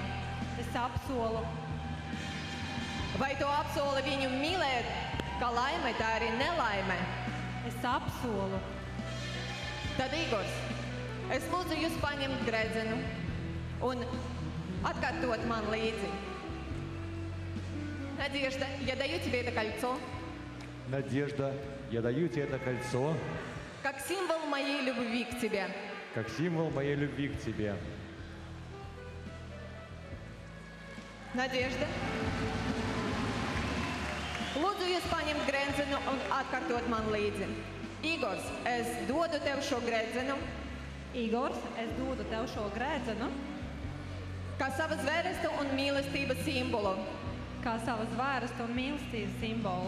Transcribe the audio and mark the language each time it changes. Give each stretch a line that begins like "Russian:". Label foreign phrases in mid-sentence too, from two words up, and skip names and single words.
Latvian: Es apsolu! Vai tu apsoli viņu mīlēt, kā laime, tā arī nelaime? Es apsolu! Tad, Igors, es lūdzu jūs paņemt gredzenu un atkārtot man līdzi.
Russian: Надежда, я даю тебе это кольцо. Надежда, я даю тебе это кольцо. Как символ моей любви к тебе. Как символ моей любви к тебе. Надежда.
Latvian: Lūdzu jūs paņemt gredzenu un atkārtot man līdzi. Igors, es dodu tev šo gredzenu. Igors, es dodu tev šo gredzenu. Kā savas vērestu un mīlestības simbolu. Kā savas vērestu un mīlestības simbolu.